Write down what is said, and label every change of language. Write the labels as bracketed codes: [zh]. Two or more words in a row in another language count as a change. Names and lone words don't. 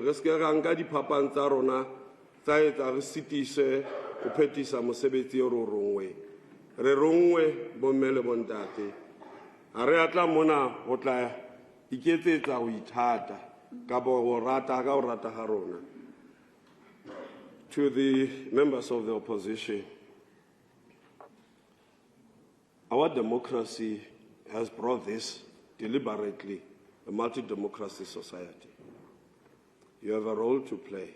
[st] Re se ra nka diphapang tsa rona tsa etsa re sitise ho phethisa mosebetsi o rongwe. Re rongwe bomme le bontate. Ha re atla mona ho tla iketsetsa ho ithata ka bo ho rata ka ho rata ha rona. [en] To the members of the opposition, our democracy has brought this deliberately, a multi-democracy society. You have a role to play.